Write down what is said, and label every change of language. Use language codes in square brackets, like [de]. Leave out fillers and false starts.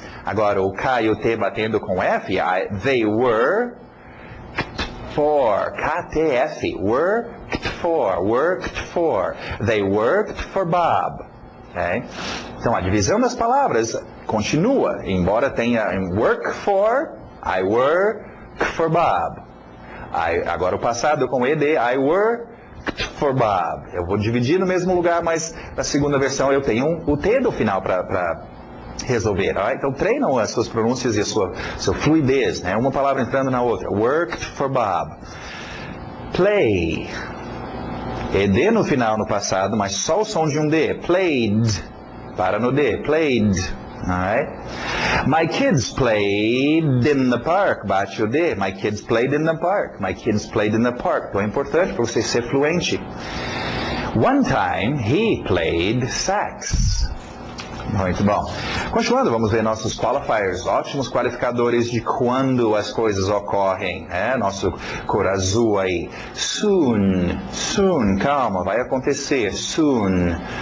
[pt] Agora o cai o T batendo com F. [en] They worked for. KTF. Worked for. Worked for. They worked for Bob. Okay? [pt] Então a divisão das palavras continua, embora tenha work for, [en] I work for Bob. [pt] Agora o passado com ed, [en] I worked for Bob. [pt] Eu vou dividir no mesmo lugar, mas na segunda versão eu tenho o T do final para resolver. Right? Então treinam as suas pronúncias e a sua fluidez, né? Uma palavra entrando na outra. [en] Worked for Bob. Play. [pt] ED no final, no passado, mas só o som de um D. [en] Played. Para no D. Played. Alright? My kids played in the park. [pt] Bate o D. [en] My kids played in the park. My kids played in the park. [pt] Então é importante para você ser fluente. [en] One time he played sax. [pt] Muito bom. Continuando, vamos ver nossos qualifiers, ótimos qualificadores de quando as coisas ocorrem. Nosso cor azul aí. Soon, soon, calma, vai acontecer. Soon.